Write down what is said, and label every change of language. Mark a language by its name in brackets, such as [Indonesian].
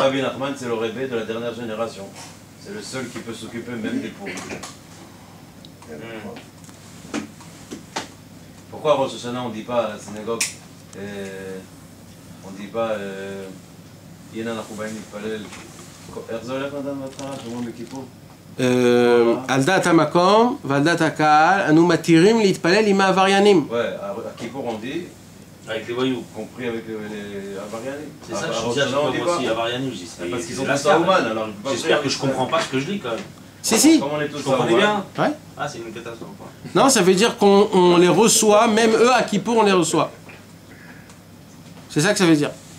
[French] Rabbi Nachman, c'est le rêve de la dernière génération. C'est le seul qui peut s'occuper même des pourris. Pourquoi à Rosh Hashanah on ne dit pas à la synagogue, on ne dit pas Yena Nachubaim Nitpalel, Erzolef Adam Matra, Shemon Bekippo? [Hebrew] על דעת המקום ועל דעת הקהל, אנו מתירים להתפלל עם העבריינים. [French] Ouais, à Kippour on dit, avec les voyous, compris avec les avarianim. C'est ça, je dis à aussi, avarianim, je dis. Parce qu'ils sont tous à Ouman, alors j'espère que je comprends pas ce que je lis quand même. Si. Comme on est tous vous comprenez bien? Ouais. Ah, c'est une catastrophe. Non, ça veut dire qu'on les reçoit, même eux à Kippour on les reçoit. C'est ça que ça veut dire.